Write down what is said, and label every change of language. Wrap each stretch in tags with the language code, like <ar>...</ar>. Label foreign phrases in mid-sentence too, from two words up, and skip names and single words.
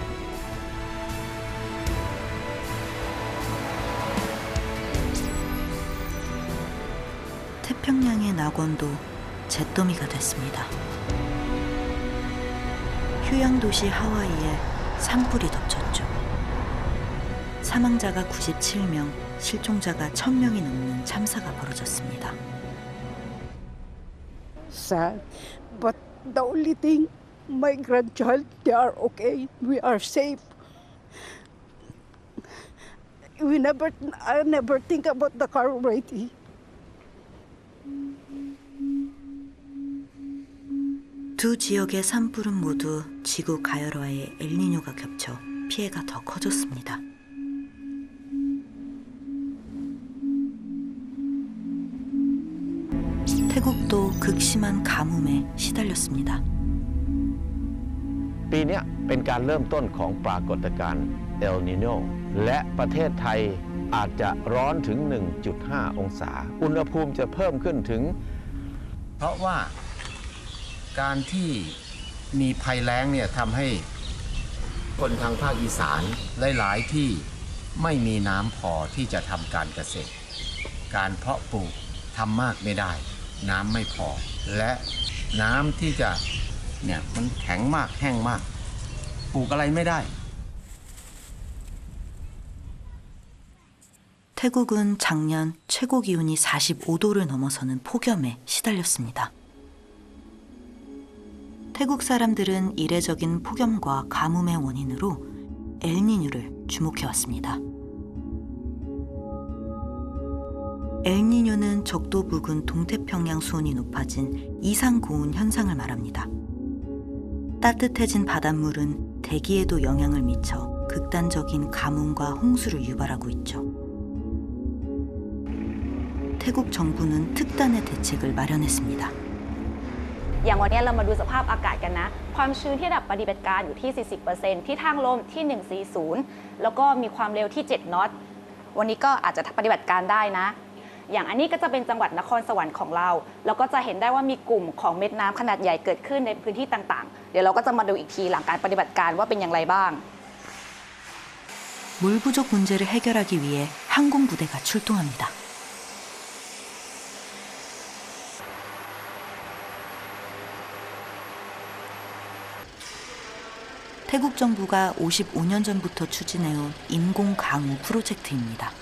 <ko>태평양의 낙원도 잿더미가 됐습니다. 휴양도시 하와이에 산불이 덮쳤죠. 사망자가 97명, 실종자가 1,000명이 넘는 참사가 벌어졌습니다.</ko> <en>Sad, but the only thing, my grandchild, they are okay. We are safe. I never think about the car already.</en> <ko>두 지역의 산불은 모두 지구 가열화에 엘니뇨가 겹쳐 피해가 더 커졌습니다. 태국도 극심한 가뭄에 시달렸습니다.</ko> <th>ปีนี้เป็นการเริ่มต้นของปรากฏการณ์เอลนีโญและประเทศไทยอาจ จะร้อนถึง 1.5 องศาอุณหภูมิจะเพิ่มขึ้นถึงเพราะว่าการที่มีภัยแล้งเนี่ยทำให้คนทางภาคอีสานหลายๆที่ไม่มีน้ำพอที่จะทำการเกษตรการเพาะปลูกทำมากไม่ได้น้ำไม่พอและน้ำที่จะเนี่ยมันแข็งมากแห้งมากปลูกอะไรไม่ได้</th> <ko>태국은 작년 최고 기온이 45도를 넘어서는 폭염에 시달렸습니다. 태국 사람들은 이례적인 폭염과 가뭄의 원인으로 엘니뇨를 주목해왔습니다. 엘니뇨는 적도 부근 동태평양 수온이 높아진 이상고온 현상을 말합니다. 따뜻해진 바닷물은 대기에도 영향을 미쳐 극단적인 가뭄과 홍수를 유발하고 있죠. 태국 정부는 특단의 대책을 마련했습니다.</ko> <th>อย่างวันนี้เรามาดูสภาพอากาศกันนะความชื้นที่ระดับปฏิบัติการอยู่ที่ 40% ที่ทางลมที่ 140 แล้วก็มีความเร็วที่ 7 นอตวันนี้ก็อาจจะปฏิบัติการได้นะอย่างอันนี้ก็จะเป็นจังหวัดนครสวรรค์ของเราแล้วก็จะเห็นได้ว่ามีกลุ่มของเม็ดน้ำขนาดใหญ่เกิดขึ้นในพื้นที่ต่างๆเดี๋ยวเราก็จะมาดูอีกทีหลังการปฏิบัติการว่าเป็นอย่างไรบ้าง</th> <ko>물 부족 문제를 해결하기 위해 항공부대가 출동합니다. 태국 정부가 55년 전부터 추진해온 인공 강우 프로젝트입니다.</ko>